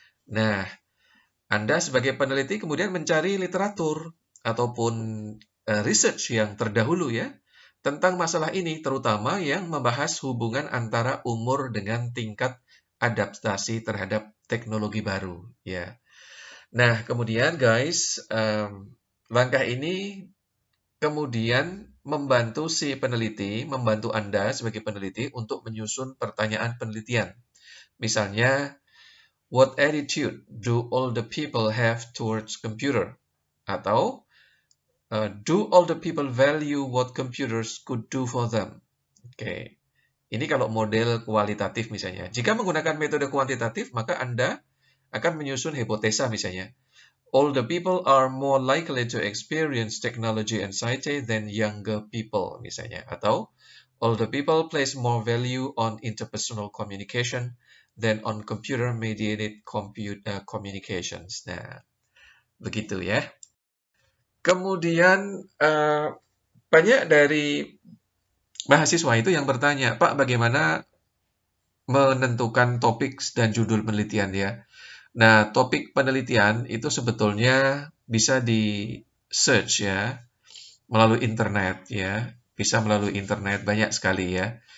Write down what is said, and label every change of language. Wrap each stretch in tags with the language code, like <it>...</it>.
<id>Nah, Anda sebagai peneliti kemudian mencari literatur ataupun research yang terdahulu ya tentang masalah ini, terutama yang membahas hubungan antara umur dengan tingkat adaptasi terhadap teknologi baru ya. Nah, kemudian guys, langkah ini kemudian membantu si peneliti, membantu Anda sebagai peneliti untuk menyusun pertanyaan penelitian. Misalnya,</id> <en>what attitude do older people have towards computer?</en> <id>Atau</id> <en>do older people value what computers could do for them?</en> <id>Oke, ini kalau model kualitatif misalnya. Jika menggunakan metode kuantitatif, maka Anda akan menyusun hipotesa misalnya.</id> <en>Older people are more likely to experience technology anxiety than younger people</en> <id>misalnya. Atau</id> <en>older people place more value on interpersonal communication than on computer-mediated communications.</en> <id>Nah, begitu ya. Kemudian banyak dari mahasiswa itu yang bertanya, Pak, bagaimana menentukan topik dan judul penelitian ya? Nah, topik penelitian itu sebetulnya bisa di search ya, melalui internet ya, bisa melalui internet banyak sekali ya.</id>